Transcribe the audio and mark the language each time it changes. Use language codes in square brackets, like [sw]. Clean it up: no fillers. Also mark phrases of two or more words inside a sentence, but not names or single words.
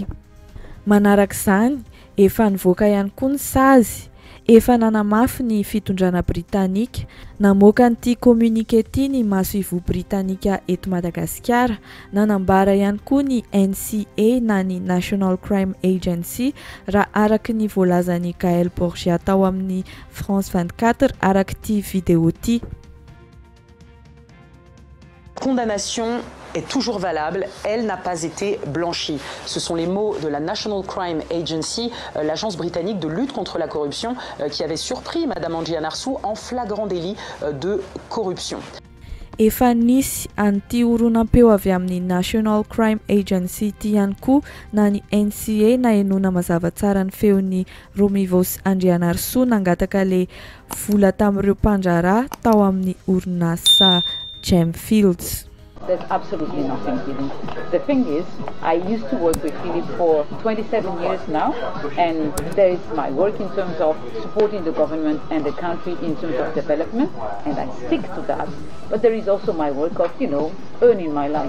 [mg] Manaraka izany, efa nivoaka ihany koa ny sazy, efa nanamafy ny fitondrana Britanika, namoaka an'ity communiqué ity ny maso-ivoho Britanika eto Madagasikara, nanambara ihany koa ny NCA na ny National Crime Agency raha araky ny voalazan'ny Gaël Borgia tao amin'ny France 24 araky ity vidéo ity. [fr] Condamnation est toujours valable, elle n'a pas été blanchie. Ce sont les mots de la National Crime Agency, l'agence britannique de lutte contre la corruption, qui avait surpris Madame Andrianarsoa en flagrant délit de corruption. [mg] Efa nisy an'ity horonan-peo avy amin'ny National Crime Agency ity ihany koa na ny NCA na enona mazava tsara ny feon'ny Romivos Andrianarsoa nangataka le vola tamin'ireo mpandraharaha tao amin'ny orinasa Gemfields. [en] There's absolutely nothing hidden. The thing is, I used to work with Philip for 27 years now, and there is my work in terms of supporting the government and the country in terms of development, and I stick to that. But there is also my work of, earning my life.